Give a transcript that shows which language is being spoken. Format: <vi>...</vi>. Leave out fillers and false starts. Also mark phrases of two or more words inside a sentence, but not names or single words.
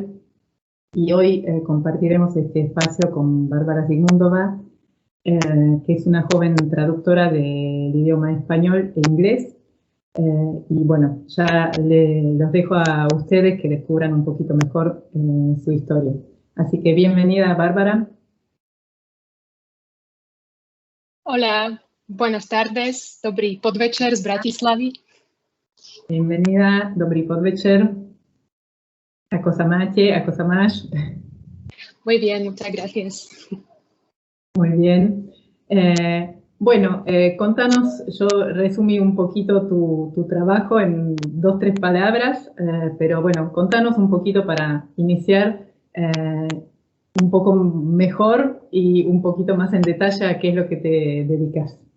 <es>Y hoy compartiremos este espacio con Bárbara Zygmuntova, que es una joven traductora del idioma español e inglés. Y bueno, ya los dejo a ustedes que descubran un poquito mejor su historia. Así que bienvenida, Bárbara. Hola, buenas tardes,</es> <sk>dobrý podvečer z Bratislavy. Bienvenida, dobrý podvečer. Ako sa máte, ako sa máš?</sk> <es>Muy bien, muchas gracias. Muy bien. Bueno, contanos, yo resumí un poquito tu trabajo en 2, 3 palabras, pero bueno, contanos un poquito para iniciar un poco mejor y un poquito más en detalle a qué es lo que te dedicas.</es>